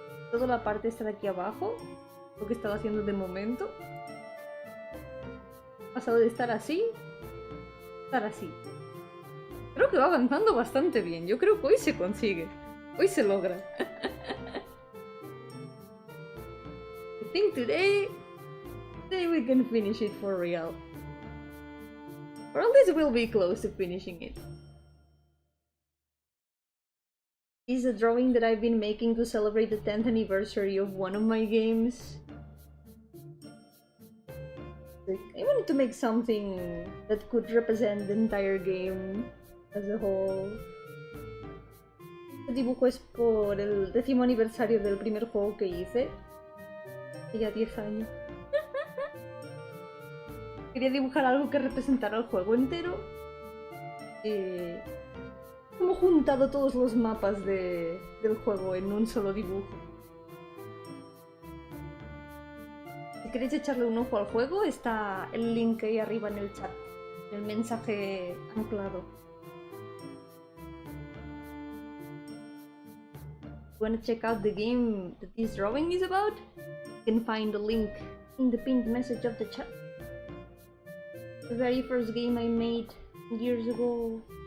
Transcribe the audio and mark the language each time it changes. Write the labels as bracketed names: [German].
[Spanish] Toda la parte está de aquí abajo. Lo que estaba haciendo de momento. Ha pasado de estar así a estar así. Creo que va avanzando bastante bien. Yo creo que hoy se consigue. Hoy se logra. [English] I think today we can finish it for real. Or at least we'll be close to finishing it. This is a drawing that I've been making to celebrate the 10th anniversary of one of my games. I wanted to make something that could represent the entire game as a whole. [Spanish] Este dibujo es por el 10º aniversario del primer juego que hice. Hace ya 10 años. Quería dibujar algo que representara el juego entero. Hemos juntado todos los mapas del juego en un solo dibujo. Si queréis echarle un ojo al juego, está el link ahí arriba en el chat, el mensaje anclado. [English] You wanna check out the game that this drawing is about? You can find the link in the pinned message of the chat. The very first game I made years ago.